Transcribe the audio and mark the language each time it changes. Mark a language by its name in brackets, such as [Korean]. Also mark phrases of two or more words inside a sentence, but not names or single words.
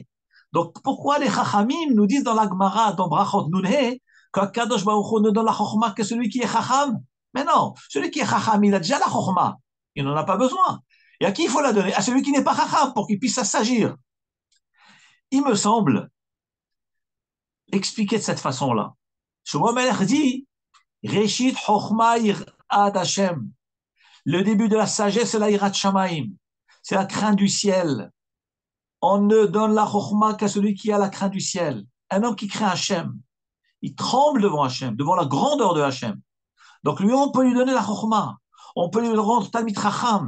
[French] Donc pourquoi les chachamim nous disent dans la Gemara, dans Brachot Nunhe, qu' [Hebrew] הקדוש ברוך הוא [French] ne donne la chokhmah que celui qui est chacham? Mais non, celui qui est chacham, il a déjà la chokhmah. Il n'en a pas besoin. Et à qui il faut la donner? À celui qui n'est pas chacham, pour qu'il puisse s'agir. Il me semble expliquer de cette façon-là. Shlomo Melech dit, [Hebrew] ראשית חכמה יראת השם. [French] Le début de la sagesse, c'est la [Hebrew] יראת שמים. [French] C'est la crainte du ciel. On ne donne la chokhmah qu'à celui qui a la crainte du ciel. Un homme qui craint Hashem, il tremble devant Hashem, devant la grandeur de Hashem. Donc lui, on peut lui donner la chokhmah. On peut lui rendre [Hebrew] תלמיד חכם.